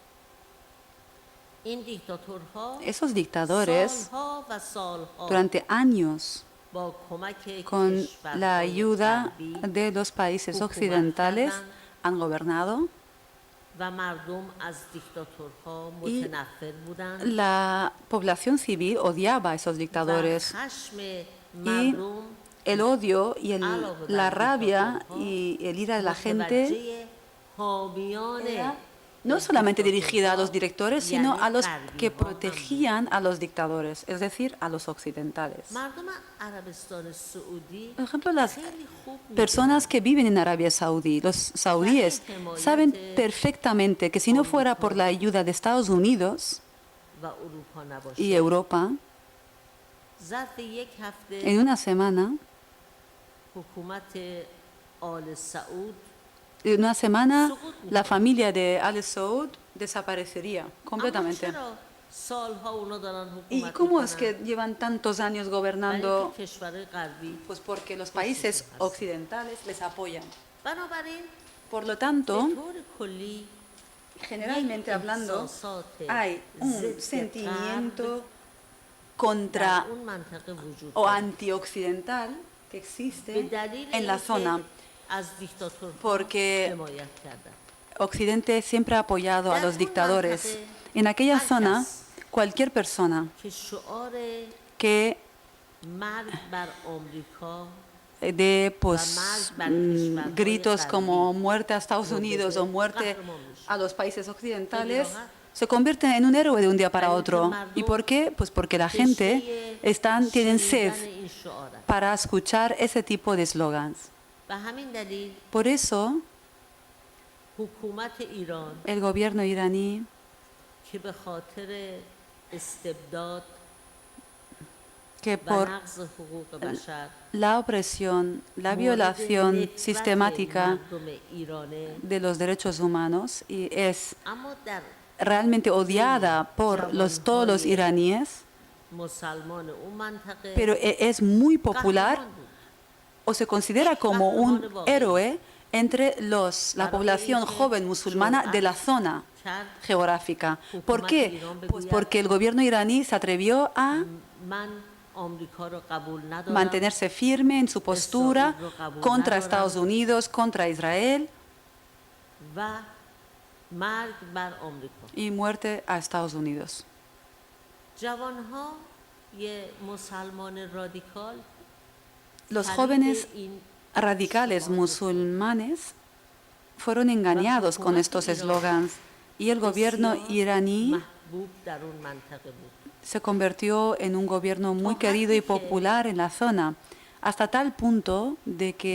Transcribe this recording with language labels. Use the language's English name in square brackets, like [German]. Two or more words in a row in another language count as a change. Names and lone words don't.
[Spanish] Esos dictadores, durante años, con la ayuda de los países occidentales, han gobernado. Y la población civil odiaba a esos dictadores. Y el odio y la rabia y el ira de la gente [Persian] متوجه حامیان [Spanish] era no solamente dirigida a los directores, sino a los que protegían a los dictadores, es decir, a los occidentales. [Persian] مردم عربستان سعودی [Spanish] Por ejemplo, las [Persian] خیلی خوب [Spanish] personas que viven en Arabia Saudí, los saudíes, saben perfectamente que si no fuera por la ayuda de Estados Unidos [Persian] و اروپا نباشه [Spanish] y Europa, [Persian] ظرف یک هفته [Spanish] en una semana, [Persian] حکومت آل سعود [Spanish] la familia de Al Saud desaparecería [Persian] اما [Spanish] completamente. [Persian] چرا سالها اونا دارن [Spanish] ¿Y [Persian] حکومت [Spanish] cómo es [Persian] میکنن؟ [Spanish] que llevan tantos años gobernando? [Persian] برای اینکه کشورهای غربی [Spanish] Pues porque los países occidentales les apoyan. [Persian] بنابراین [Spanish] Por lo [Persian] به [Spanish] tanto, [Persian] طور کلی [Spanish] generalmente hablando, hay un sentimiento [Persian] در [Spanish] contra [Persian] اون منطقه وجود [Spanish] o [Persian] داره. [Spanish] antioccidental que [Persian] به [Spanish] existe [Persian] دلیل [Spanish] en la [Persian] اینکه [Spanish] zona. [Persian] از دیکتاتورها [Spanish] Porque [Persian] حمایت کردن. [Spanish] Occidente siempre ha apoyado a los dictadores. En aquella zona, cualquier persona [Persian] که شعار [Spanish] que [Persian] مرگ بر آمریکا [Spanish] dé pues, gritos como muerte a Estados Unidos o muerte a los países occidentales, se convierte en un héroe de un día para otro. ¿Y por qué? Pues porque la gente tienen sed [Persian] شنیدن این شعار است. [Spanish] para escuchar ese tipo de slogans. [Persian] به همین دلیل [Spanish] Por eso, [Persian] حکومت ایران [Spanish] el gobierno iraní, [Persian] که به خاطر استبداد [Spanish] que [Persian] و [Spanish] por [Persian] نقض حقوق بشر [Spanish] la opresión, la [Persian] مورد [Spanish] violación [Persian] نفرت [Spanish] sistemática [Persian] مردم ایرانه، [Spanish] de los derechos humanos y es [Persian] اما در [Spanish] realmente odiada por todos los iraníes, [Persian] مسلمان اون منطقه [Spanish] pero es muy popular [Persian] قهرمان بود. [Spanish] o se considera como un héroe entre la población joven musulmana de la zona [Persian] کرد [Spanish] geográfica. ¿Por qué? Pues porque el gobierno iraní se atrevió a [Persian] من آمریکا رو قبول ندارم [Spanish] mantenerse firme en su postura contra Estados Unidos, contra Israel [Persian] و مرگ بر آمریکا. [Spanish] y muerte a Estados Unidos. [Persian] جوانها یه مسلمان رادیکال [Spanish] Los [Persian] فریب [Spanish] jóvenes [Persian] این [Spanish] radicales musulmanes fueron engañados con estos eslogans y el gobierno iraní [Persian] محبوب در اون منطقه بود. [Spanish] se convirtió en un gobierno muy querido y popular en la zona, hasta tal punto de que